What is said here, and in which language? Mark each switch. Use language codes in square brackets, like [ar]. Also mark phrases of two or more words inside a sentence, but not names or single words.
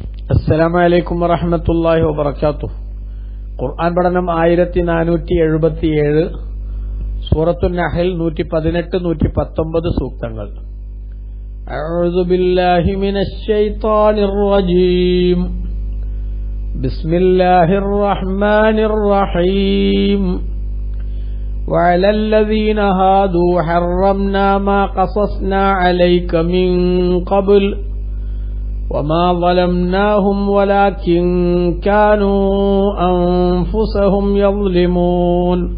[ar] السلام عليكم ورحمة الله وبركاته. [ml] ഖുർആൻ പഠനം 1477, സൂറത്തുൻ നഹൽ 118, 119 സൂക്തങ്ങൾ. [ar] أعوذ بالله من الشيطان الرجيم. بسم الله الرحمن الرحيم. وعلى الذين هادوا حرمنا ما قصصنا عليك من قبل وما ظلمناهم ولكن كانوا أنفسهم يظلمون